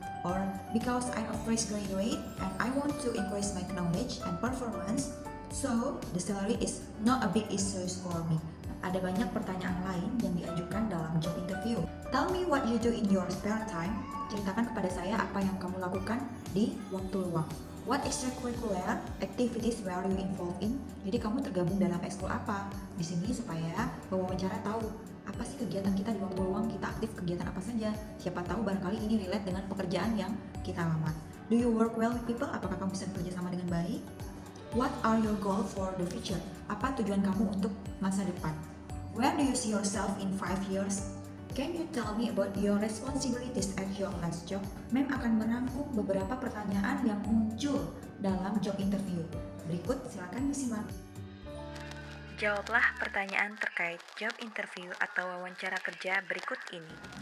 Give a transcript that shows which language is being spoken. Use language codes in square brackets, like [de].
[en] Or because I'm a fresh graduate and I want to increase my knowledge and performance, so the salary is not a big issue for me. [id] Ada banyak pertanyaan lain yang diajukan dalam job interview. [en] Tell me what you do in your spare time. [id] Ceritakan kepada saya apa yang kamu lakukan di waktu luang. [en] What extracurricular activities were you involved in? [id] Jadi kamu tergabung dalam ekskul apa? Di sini supaya pewawancara tahu apa sih kegiatan kita di waktu luang, kita aktif kegiatan apa saja. Siapa tahu barangkali ini relate dengan pekerjaan yang kita lamar. [en] Do you work well with people? [id] Apakah kamu bisa bekerja sama dengan baik? [en] What are your goals for the future? [id] Apa tujuan kamu untuk masa depan? [en] Where do you see yourself in 5 years? Can you tell me about your responsibilities at your last job? [id] Mem akan merangkum beberapa pertanyaan yang muncul dalam job interview. Berikut silakan disimak. Jawablah pertanyaan terkait job interview atau wawancara kerja berikut ini.